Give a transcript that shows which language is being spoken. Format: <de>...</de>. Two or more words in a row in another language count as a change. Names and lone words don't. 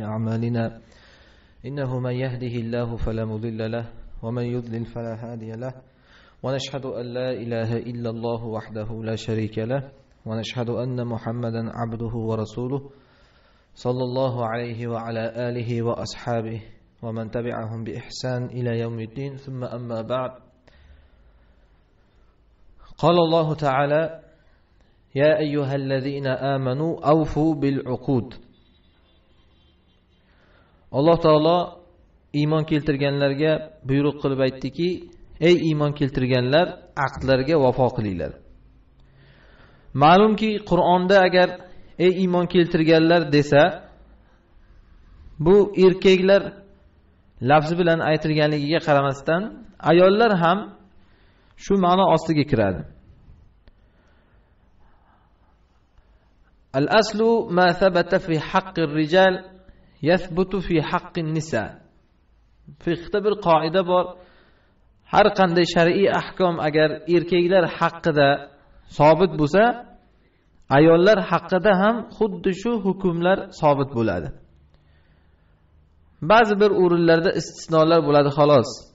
<ar>أعمالنا إنه من يهده الله فلا مضل له ومن يضلل فلا هادي له ونشهد أن لا إله إلا الله وحده لا شريك له ونشهد أن محمدا عبده ورسوله صلى الله عليه وعلى آله وأصحابه ومن تبعهم بإحسان إلى يوم الدين ثم أما بعد قال الله تعالى يا أيها الذين آمنوا أوفوا بالعقود.</ar> <uz>Alloh taolo iymon keltirganlarga buyruq qilib aytdiki, ey iymon keltirganlar, aqdlarga vafo qilinglar. Ma'lumki, Qur'onda agar ey iymon keltirganlar desa, bu erkaklar lafzi bilan aytilganligiga qaramasdan, ayollar ham shu ma'no ostiga kiradi.</uz> <ar>الأصل ما ثبت في حق الرجال يثبت في حق النساء.</ar> <uz>Fiqhda bir qoida bor. Har qanday shar'iy ahkom agar erkaklar haqqida sobit bo'lsa, ayollar haqqida ham xuddi shu hukmlar sobit bo'ladi. Ba'zi bir o'rinlarda istisnolar bo'ladi xolos.</uz>